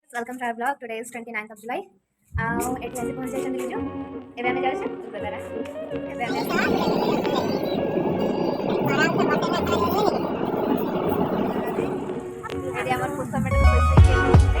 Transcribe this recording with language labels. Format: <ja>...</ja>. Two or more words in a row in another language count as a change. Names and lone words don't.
<en>Welcome to our vlog. Today is 29th of July.</en> <or>ଏଠି ଆସି ପହଞ୍ଚି ଯାଇଛନ୍ତି ବିଜୁ। ଏବେ ଆମେ ଯାଉଛୁ ଦୁର୍ଗଧାରା। ଏବେ ଆମେ ଏଠି ଆମର ପୁଷ୍ପା ମେଡ ରୋଷେଇ ହେଇଛି।</or>